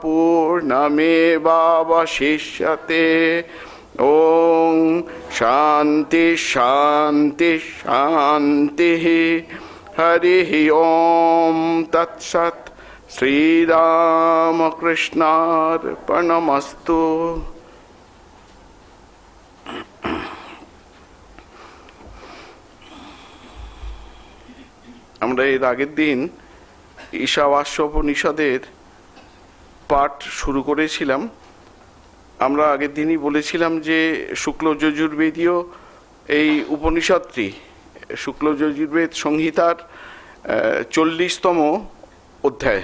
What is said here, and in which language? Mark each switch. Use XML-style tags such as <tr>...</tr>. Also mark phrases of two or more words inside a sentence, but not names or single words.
<sa>पूर्णमेवावशिष्यते ॐ शान्ति शान्ति शान्तिः हरिः ॐ तत्सत् श्रीरामकृष्णार्पणमस्तु।</sa> <bn>আমরা এর আগের দিন ঈশাবাস্য উপনিষদের পাঠ শুরু করেছিলাম। আমরা আগের দিনই বলেছিলাম যে শুক্ল যজুর্বেদীয় এই উপনিষদটি শুক্ল যজুর্বেদ সংহিতার 40তম অধ্যায়।</bn>